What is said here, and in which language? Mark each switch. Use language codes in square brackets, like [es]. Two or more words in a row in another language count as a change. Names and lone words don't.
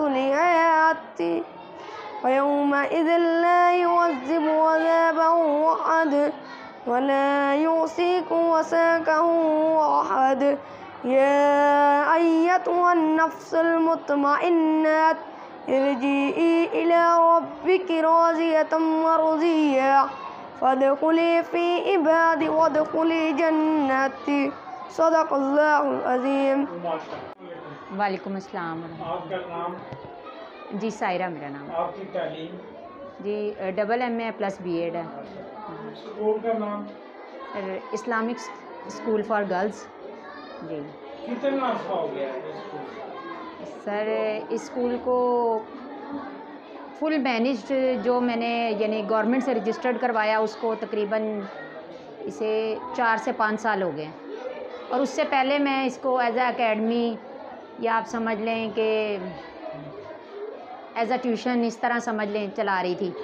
[ar] لحياتي يومئذ لا يعذب عذابه أحد ولا يوثق وثاقه أحد يا أيتها النفس المطمئنة ارجعي إلى ربك راضية مرضية فادخلي في عبادي وادخلي جنتي صدق الله العظيم. وعليكم السلام. [hi] आपका नाम? जी सायरा मेरा नाम। आपकी तालीम? जी MA प्लस BEd है। स्कूल का नाम? इस्लामिक स्कूल फॉर गर्ल्स। जी कितना अर्सा हो गया है स्कूल? सर इस स्कूल को [en] full managed [hi] जो मैंने यानी गवर्नमेंट से रजिस्टर्ड करवाया उसको तकरीबन इसे 4 से 5 साल हो गए और उससे पहले मैं इसको [en] as a academy [hi] या आप समझ लें कि [en] as a tuition [hi] इस तरह समझ लें चला रही थी।